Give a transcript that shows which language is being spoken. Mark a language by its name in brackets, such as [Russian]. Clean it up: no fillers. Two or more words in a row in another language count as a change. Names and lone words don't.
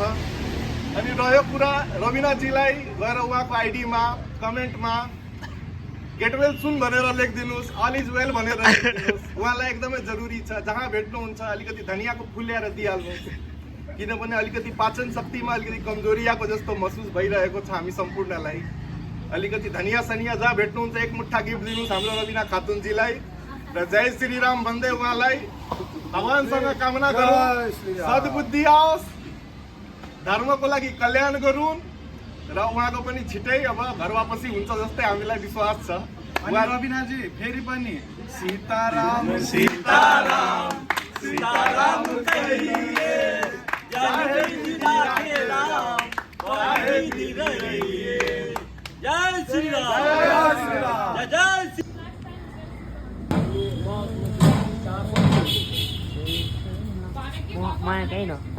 [Nepali] अनि रह्यो कुरा रवीनाजीलाई गएर उहाँको आइडीमा कमेन्टमा [English] get well soon [Nepali] भनेर लेखिदिनुहोस्, [English] all is well [Nepali] भनेर लेखिदिनुहोस्। उहाँलाई एकदमै जरुरी छ। जहाँ भेट्नुहुन्छ अलिकति धनियाको फुल ल्याएर दिइहाल्नुहोस्, किनभने अलिकति पाचन शक्तिमा अलिकति कमजोरी आएको जस्तो महसुस भइरहेको छ हामी सम्पूर्णलाई। अलिकति धनिया सनिया जहाँ भेट्नुहुन्छ एक मुठ्ठा गिफ्ट दिनुहोस् हाम्रो रवीना खातुनजीलाई र [Hindi] जय श्री राम [Nepali] भन्दै उहाँलाई भगवानसँग कामना गरौँ सद्बुद्धि आओस्, धर्मको लागि कल्याण गरून् र उहाँको पनि छिटै अब घर वापसी हुन्छ जस्तै हामीलाई विश्वास छ। रवीनाजी फेरि पनि सीताराम सीताराम [Hindi] सीताराम कहिए, जय श्री राम, जय श्री रहिए, जय श्री राम, जय जय श्री। माया कहीं न